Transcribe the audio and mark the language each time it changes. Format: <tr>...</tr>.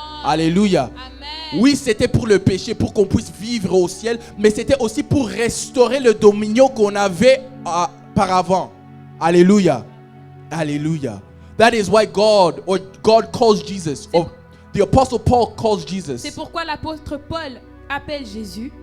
<fr>Alléluia. Amen. Oui, c'était pour le péché, pour qu'on puisse vivre au ciel, mais c'était aussi pour restaurer le dominion qu'on avait auparavant. Alléluia. Alléluia.</fr> <en>That is why God calls Jesus, or the apostle Paul calls Jesus</en> <fr>C'est pourquoi l'apôtre Paul appelle Jésus</fr>